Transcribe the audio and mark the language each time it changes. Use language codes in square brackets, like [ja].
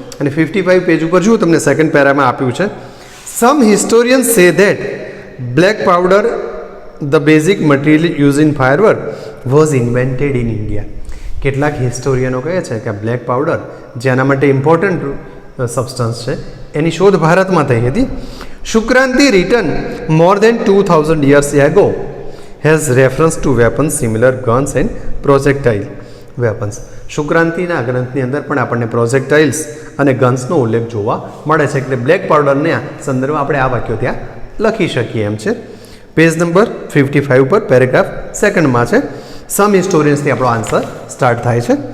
[gu] અને 55 પેજ ઉપર જુઓ, તમને સેકન્ડ પેરામાં આપ્યું છે, [en] Some historians say that black powder the basic material use in firework was invented in India. [gu] કેટલાક હિસ્ટોરિયનો કહે છે કે બ્લેક પાવડર જે આના માટે ઇમ્પોર્ટન્ટ સબસ્ટન્સ છે એની શોધ ભારતમાં થઈ હતી. [en] Shukraniti written more than 2000 years ago has reference to weapons similar guns and projectile weapons. [gu] શુક્રાંતિના ગ્રંથની અંદર પણ આપણને પ્રોજેક્ટાઇલ્સ અને ગન્સનો ઉલ્લેખ જોવા મળે છે. એટલે બ્લેક પાવડરના સંદર્ભમાં આપણે આ વાક્યો ત્યાં લખી શકીએ એમ છે. પેજ નંબર 55 ઉપર પેરેગ્રાફ સેકન્ડમાં છે. સમ હિસ્ટોરિયન્સથી આપણો આન્સર સ્ટાર્ટ થાય છે.